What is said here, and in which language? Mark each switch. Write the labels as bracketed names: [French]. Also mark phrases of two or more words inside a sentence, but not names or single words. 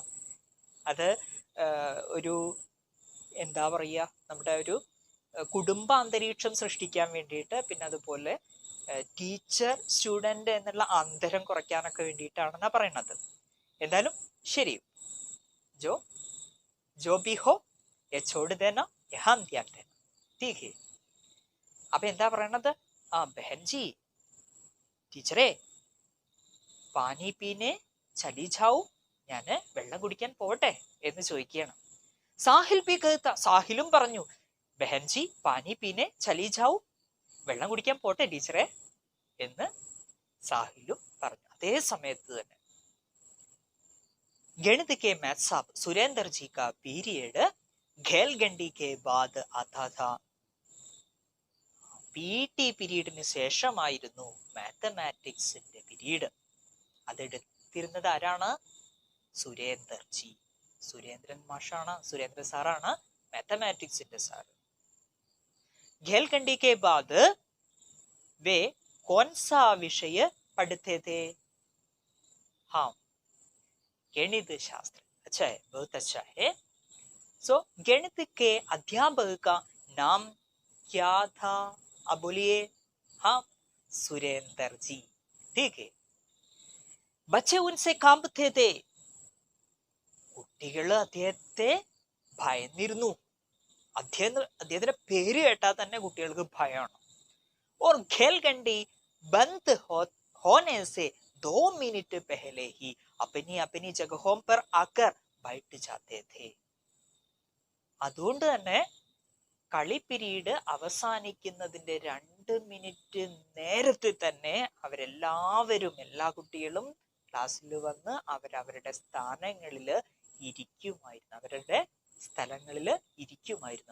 [Malayalam] അത് ഒരു എന്താ പറയുക, നമ്മുടെ ഒരു കുടുംബ അന്തരീക്ഷം സൃഷ്ടിക്കാൻ വേണ്ടിയിട്ട്, പിന്നെ അതുപോലെ ടീച്ചർ സ്റ്റുഡന്റ് എന്നുള്ള അന്തരം കുറയ്ക്കാനൊക്കെ വേണ്ടിയിട്ടാണെന്നാ പറയണത്. എന്തായാലും ശരി, [Hindi] जो भी हो ये छोड़ देना यहाँ ध्यान देना, ठीक है. [Malayalam] അപ്പൊ എന്താ പറയണത്? ബഹൻജി, ടീച്ചറെ, [Hindi] पानी पीने चली जाऊँ, [Malayalam] ഞാന് വെള്ളം കുടിക്കാൻ പോട്ടെ എന്ന് ചോദിക്കുകയാണ്. സാഹിൽ പി കേത്ത, സാഹിലും പറഞ്ഞു, [Hindi] बहनजी पानी पीने चली जाऊँ, [Malayalam] വെള്ളം കുടിക്കാൻ പോട്ടെ ടീച്ചറെ എന്ന് സാഹിലും പറഞ്ഞു. അതേ സമയത്ത് തന്നെ [Hindi] गणित के मैथ साहब सुरेंद्र जी का पीरियड ഖേൽഗണ്ടി के बाद आता था. [Malayalam] PT പീരീഡിന് ശേഷമായിരുന്നു മാത്തമാറ്റിക്സിന്റെ പീരീഡ്. അതെടുത്തിരുന്നത് ആരാണ്? സുരേന്ദർജി. സുരേന്ദ്രൻ മാഷാണ്, സുരേന്ദ്ര സാറാണ് [English] mathematics sir. [Hindi] घेलकंडी के बाद वे कौन सा विषय पढ़ते थे? हाँ, गणित शास्त्र. अच्छा है, बहुत अच्छा है. सो गणित के अध्यापक का नाम क्या था? अब बोलिए. हाँ, सुरेंद्र जी. ठीक है. बच्चे उनसे कांपते थे. [Malayalam] കുട്ടികൾ അദ്ദേഹത്തെ ഭയന്നിരുന്നു. അദ്ദേഹത്തിന്റെ പേര് കേട്ടാൽ തന്നെ കുട്ടികൾക്ക് ഭയമാണ്. [Hindi] और घेलकंडी बंद होने से 2 मिनट पहले ही अपनी अपनी जगहों पर आकर बैठ जाते थे. [Malayalam] അതുകൊണ്ട് തന്നെ കളി പീരീഡ് അവസാനിക്കുന്നതിന്റെ 2 മിനിറ്റ് നേരത്തെ തന്നെ അവരെല്ലാവരും, എല്ലാ കുട്ടികളും ക്ലാസ്സിൽ വന്ന് അവരവരുടെ സ്ഥാനങ്ങളിൽ ഇരിക്കുമായിരുന്നു, അവരുടെ സ്ഥലങ്ങളിൽ ഇരിക്കുമായിരുന്നു.